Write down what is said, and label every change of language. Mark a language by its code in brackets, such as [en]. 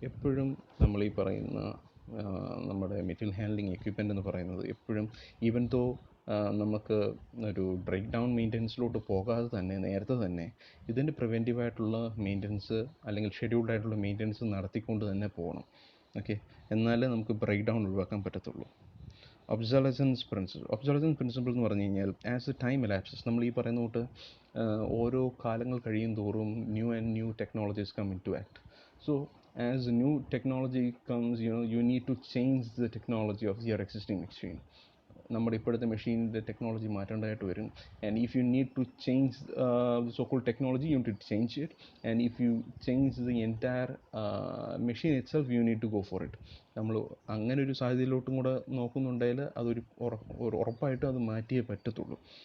[ml] എപ്പോഴും നമ്മൾ ഈ പറയുന്ന നമ്മുടെ മെറ്റീരിയൽ ഹാൻഡ്ലിംഗ് എക്യുപ്മെൻ്റ് എന്ന് പറയുന്നത് എപ്പോഴും, ഈവൻ ദോ നമുക്ക് ഒരു ബ്രേക്ക് ഡൗൺ മെയിൻ്റെനൻസിലോട്ട് പോകാതെ തന്നെ നേരത്തെ തന്നെ ഇതിൻ്റെ പ്രിവെൻറ്റീവായിട്ടുള്ള മെയിൻ്റെനൻസ് അല്ലെങ്കിൽ ഷെഡ്യൂൾഡ് ആയിട്ടുള്ള മെയിൻ്റെനൻസ് നടത്തിക്കൊണ്ട് തന്നെ പോകണം. ഓക്കെ. എന്നാലേ നമുക്ക് ബ്രേക്ക് ഡൗൺ ഒഴിവാക്കാൻ പറ്റത്തുള്ളൂ. ഒബ്സൊലസൻസ് പ്രിൻസിപ്പിൾ എന്ന് പറഞ്ഞു കഴിഞ്ഞാൽ, [en] as a time elapses, [ml] നമ്മൾ ഈ പറയുന്ന തൊട്ട് ഓരോ കാലങ്ങൾ കഴിയും തോറും [en] New technologies come in to act. So as new technology comes, you need to change the technology of your existing machine. [ml] നമ്മുടെ ഇപ്പോഴത്തെ മെഷീനിൻ്റെ ടെക്നോളജി മാറ്റേണ്ടതായിട്ട് വരും. [en] And if you need to change so called technology, you need to change it. And if you change the entire machine itself, you need to go for it. [ml] നമ്മൾ അങ്ങനെ ഒരു സാഹചര്യത്തിലോട്ടും കൂടെ നോക്കുന്നുണ്ടെങ്കിൽ അതൊരു ഉറപ്പായിട്ടും അത് മാറ്റിയേ പറ്റത്തുള്ളൂ.